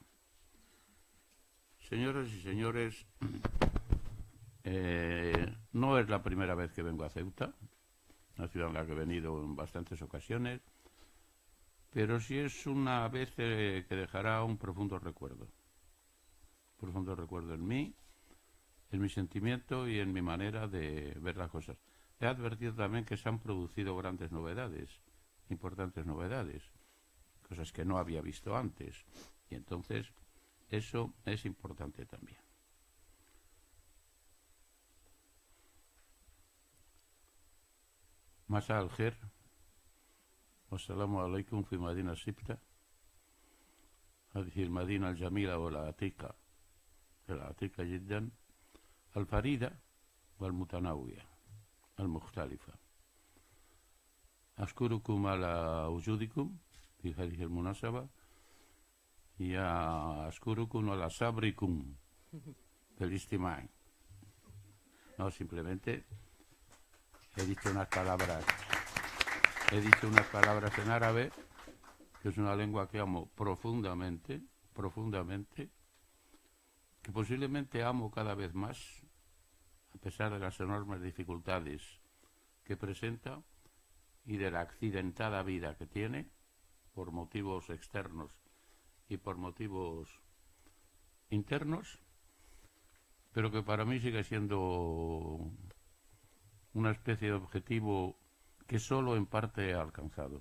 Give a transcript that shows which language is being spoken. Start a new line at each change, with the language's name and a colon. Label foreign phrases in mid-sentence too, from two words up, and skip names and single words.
Spanish: Señoras y señores, no es la primera vez que vengo a Ceuta, una ciudad en la que he venido en bastantes ocasiones, pero sí es una vez que dejará un profundo recuerdo en mí, en mi sentimiento y en mi manera de ver las cosas. He advertido también que se han producido grandes novedades, importantes novedades, cosas que no había visto antes, y entonces eso es importante también.
Arabic: مساء الخير والسلام عليكم في مدينة سبتة، هذه المدينة الجميلة والعتيقة جدا، الفريدة والمتنوعة المختلفة. أشكركم على وجودكم في هذه المناسبة، أشكركم على صبركم في الاستماع.
Spanish: No, simplemente he dicho unas palabras en árabe, que es una lengua que amo profundamente, que posiblemente amo cada vez más, a pesar de las enormes dificultades que presenta y de la accidentada vida que tiene, por motivos externos y por motivos internos, pero que para mí sigue siendo una especie de objetivo que solo en parte he alcanzado.